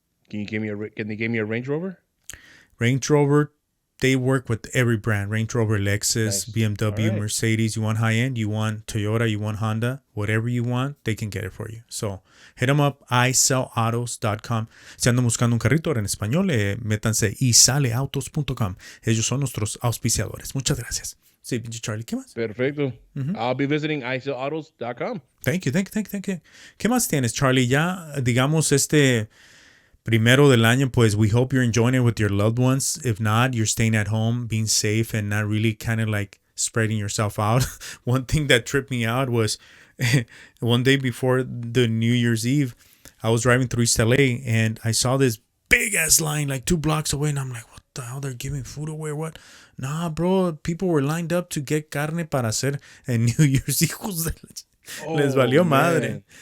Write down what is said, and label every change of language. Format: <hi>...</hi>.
<en>Can they give me a Range Rover? Range Rover, they work with every brand: Range Rover, Lexus, Nice. All BMW, right. Mercedes. You want high end, you want Toyota, you want Honda, whatever you want, they can get it for you. So hit them up, iSellAutos.com.</en> <es>Si andan buscando un carrito en español, métanse isaleautos.com. Ellos son nuestros auspiciadores. Muchas gracias. Sí, pinche Charlie, ¿qué más?</es> <en>Perfecto. I'll be visiting iSellAutos.com. Thank you.</en> <es>¿Qué más tienes, Charlie? Ya, digamos, primero del año, pues</es> <en>we hope you're enjoying it with your loved ones. If not, you're staying at home, being safe, and not really kind of like spreading yourself out. One thing that tripped me out was one day before the New Year's Eve, I was driving through East LA and I saw this big ass line like 2 blocks away, and I'm like, what the hell? They're giving food away or what? Nah, bro, people were lined up to get</en> <es>carne para hacer</es> <en>en New Year's.</en> <es>Hijos de les valió madre.</es>